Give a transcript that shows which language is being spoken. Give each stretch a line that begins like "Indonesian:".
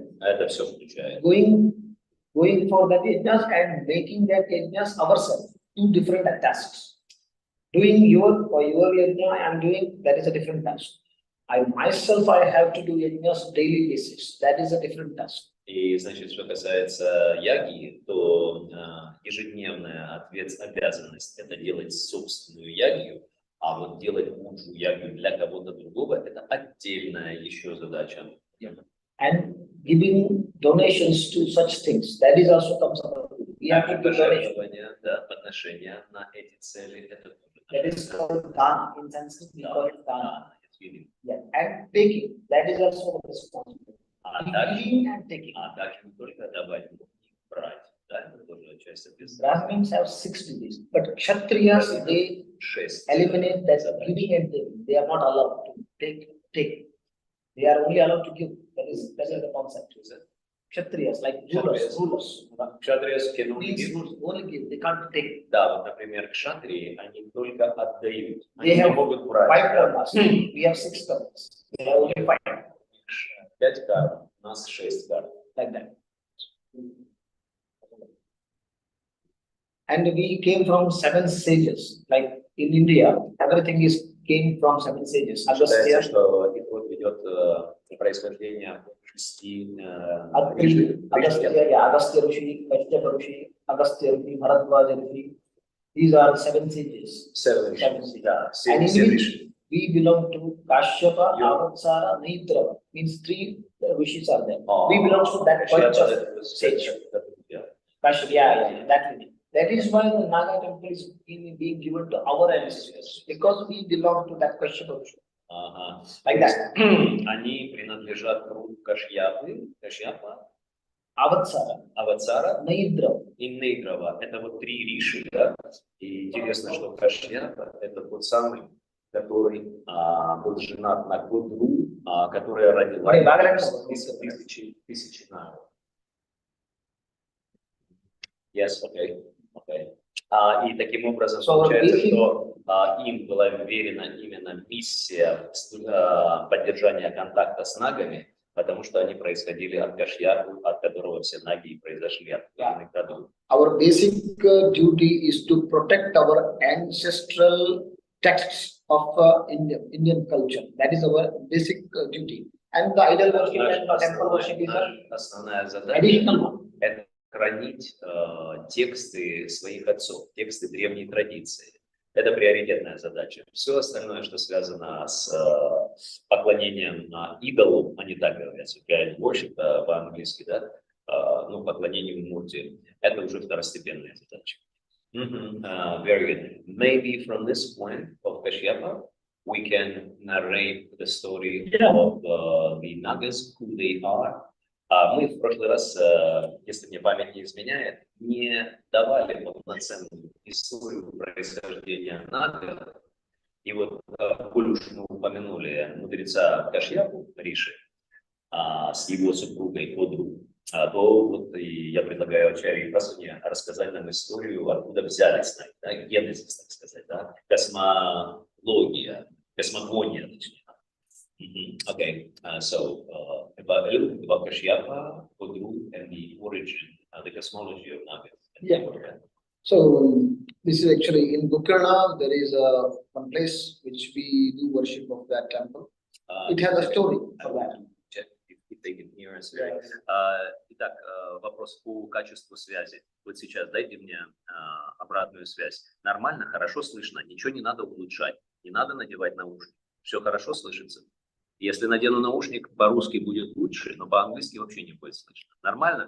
Russian: это все включает.
English: Going for that yajnas and making that yajnas ourselves. 2 different tasks. Doing for your yajna, I am doing, that is a different task. I have to do yajnas daily basis. That is a different task.
Russian: И, значит, что касается яги, то ежедневная обязанность – это делать собственную ягию, а вот делать пуджу ягию для кого-то другого – это отдельная еще задача.
English: And giving donations to such things, that is also comes under. We have to give donations.
Russian: Да, подношения на эти цели – это
English: that is called dana. In Sanskrit, we call it dana. Yeah. And taking, that is also the responsibility. Giving and taking.
Russian: Также не только давать, но и брать. Да, это тоже часть ответственности.
English: Brahmins have 6 duties, but Kshatriyas, they eliminate that giving and taking. They are not allowed to take. They are only allowed to give. That is the concept. Kshatriyas, like rulers. Kshatriyas can only give. Only give, they can't take.
Russian: Да, вот, например, кшатрии, они только отдают.
English: They
Russian: Они не
English: have
Russian: могут брать.
English: 5 karmas. We have 6 karmas. They have only 5.
Russian: 5 карм, у нас 6 карм.
English: Like that. And we came from 7 sages. Like in India, everything came from 7 sages.
Russian: Считается, что их вот ведет происхождение 6
English: Agastya Rishi, Kashyapa Rishi, Agastya Rishi, Bharadwaja Rishi. These are 7 sages. 7 sages.
Russian: Да,
English: And in 7 which we belong to Kashyapa, Avatsara, Naitrava. Means 3 rishis are there. We belong to that bunch of sages. Kashyapa, that means. That is why the Naga temple is being given to our ancestors, because we belong to that Kashyapa Rishi. Like that.
Russian: Они принадлежат к роду Кашьяпы, Кашьяпа, Аватсара, Нaitrava и Нейтрава. Это вот 3 риши, да? И интересно, что Кашьяпа – это тот самый, который был женат на Годру, которая родила тысячи Нагов.
English: Yes, okay.
Russian: И таким образом получается, что им была верена именно миссия поддержания контакта с нагами, потому что они происходили от Кашьяпы, от которого все наги произошли, от иных родов.
English: Our basic duty is to protect our ancestral texts of Indian culture. That is our basic duty. And the idol worship and the temple worship is
Russian: Основная
English: an
Russian: задача
English: additional one.
Russian: – это хранить тексты своих отцов, тексты древней традиции. Это приоритетная задача. Все остальное, что связано с поклонением идолу, они так говорят, worship по-английски, да, ну, поклонению мурти, это уже второстепенная задача.
English: Very good. Maybe from this point of Kashyapa, we can narrate the story of the Nagas, who they are.
Russian: Мы в прошлый раз, если мне память не изменяет, не давали полноценную историю происхождения Нагов. И вот, коль уж мы упомянули мудреца Кашьяпу, Риши, с его супругой Годру, то вот и я предлагаю Ачарье и Прасане рассказать нам историю, откуда взялись Наги, да, генезис, так сказать, да, космология, космогония, точнее.
English: Okay, so about a little bit about Kashyapa, Godru, and the origin, the cosmology of Naga. Yeah. So this is actually in Gokarna. There is one place which we do worship of that temple. It has a story for that. If they can hear us.
Russian: Итак, вопрос по качеству связи. Вот сейчас дайте мне обратную связь. Нормально, хорошо слышно, ничего не надо улучшать, не надо надевать наушники. Все хорошо слышится. Если надену наушник, по-русски будет лучше, но по-английски вообще не будет слышно. Нормально?